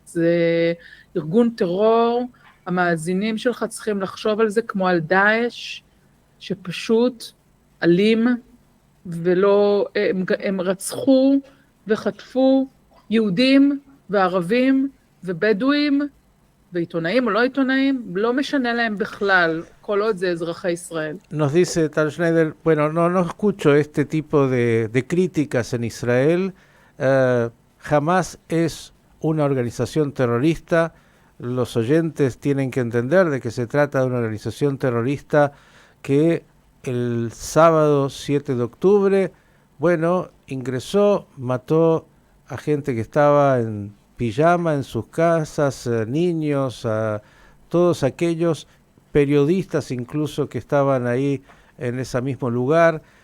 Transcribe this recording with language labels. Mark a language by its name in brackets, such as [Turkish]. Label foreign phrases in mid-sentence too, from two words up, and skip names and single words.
[Hebrew] זה ארגון טרור, המאזינים שלך צריכים לחשוב על זה כמו על דאעש, שפשוט אלים, ולא, הם רצחו וחטפו יהודים וערבים ובדואים, ועיתונאים או לא עיתונאים, לא משנה להם בכלל, כל עוד זה אזרחי ישראל. [Spanish] Nos dice Tal Schneider, bueno, no escucho este tipo de críticas en Israel. Jamás es una organización terrorista. Los oyentes tienen que entender de que se trata de una organización terrorista que el sábado 7 de octubre, bueno, ingresó, mató a gente que estaba en pijama en sus casas, niños, a todos aquellos periodistas incluso que estaban ahí en ese mismo lugar,